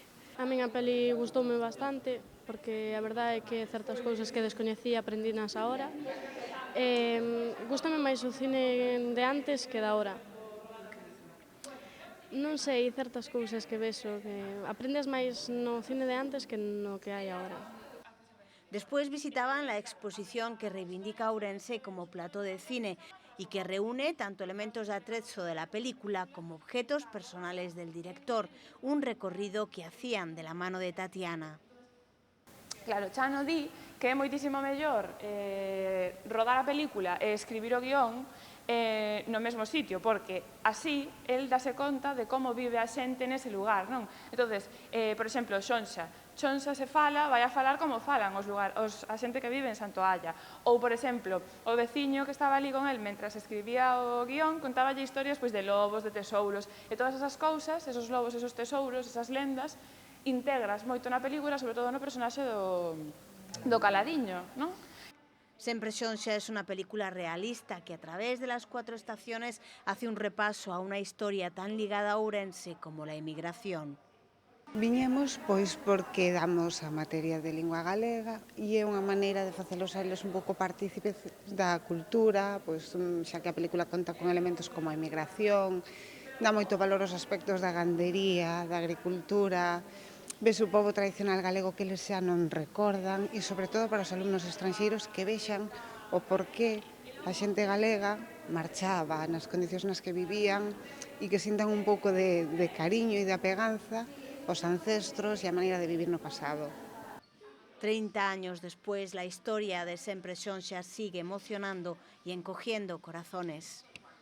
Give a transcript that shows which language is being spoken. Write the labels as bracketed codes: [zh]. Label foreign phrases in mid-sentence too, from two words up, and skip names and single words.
[gl] A min a peli gustoume bastante, porque a verdade é que certas cousas que descoñecía aprendinas agora. Gústame máis o cine de antes que de ahora. Non sei, certas cousas que vexo, que aprendes máis no cine de antes que no que hai agora. [es] Después visitaban la exposición que reivindica a Ourense como plató de cine y que reúne tanto elementos de atrezo de la película como objetos personales del director, un recorrido que hacían de la mano de Tatiana. [gl] Claro, Chano di que é moitísimo mellor rodar a película e escribir o guión no mesmo sitio, porque así el dase conta de como vive a xente nese lugar, non? Entonces, por exemplo, Xonxa se fala, vai a falar como falan a xente que vive en Santoalla. Ou, por exemplo, o veciño que estaba ali con el mentras escribía o guión contáballe historias de lobos, de tesouros, e todas esas cousas, esos lobos, esos tesouros, esas lendas, integras moito na película, sobre todo no personaxe do Caladiño, non? [es] Sempre Xonxa es una película realista que a través de las 4 estaciones hace un repaso a una historia tan ligada a Ourense como la emigración. [gl] Viñemos porque damos a materia de lingua galega e é unha maneira de facelos a eles un pouco partícipes da cultura, xa que a película conta con elementos como a emigración, dá moito valor aos aspectos da gandería, da agricultura, ves o pobo tradicional galego que eles xa non recordan e, sobre todo, para os alumnos estranxeiros que vexan o porqué a xente galega marchaba nas condicións nas que vivían e que sintan un pouco de cariño e de apeganza aos ancestros e a maneira de vivir no pasado. [es] 30 años después, la historia de Sempre Xonxa sigue emocionando y encogiendo corazones.